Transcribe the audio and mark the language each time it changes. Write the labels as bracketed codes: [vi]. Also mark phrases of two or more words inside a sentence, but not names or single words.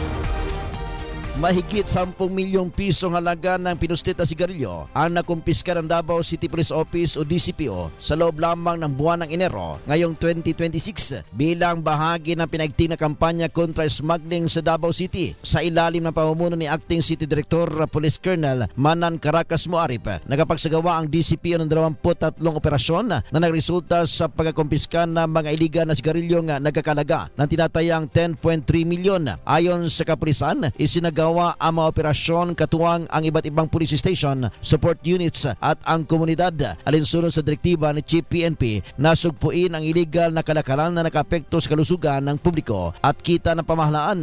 [tl] Mahigit 10 milyong pisong halaga ng pinuslit na sigarilyo ang nakumpiska ng Davao City Police Office o DCPO sa loob lamang ng buwan ng Enero ngayong 2026 bilang bahagi ng pinagting na kampanya kontra smuggling sa Davao City sa ilalim ng pamumuno ni Acting City Director Police Colonel Manan Caracas Muarip. Nagapagsagawa ang DCPO ng 23 operasyon na nagresulta sa pagkakumpiska ng mga iligal na sigarilyong nagkakalaga ng tinatayang 10.3 milyon. Ayon sa kapulisan, isinagawa ang mga operasyon katuwang ang iba't ibang [en] police station, support units [tl] at ang komunidad alinsunod sa direktiba ni Chief PNP na sugpuin ang iligal na kalakalan na nakapekto sa kalusugan ng publiko at kita ng pamahalaan.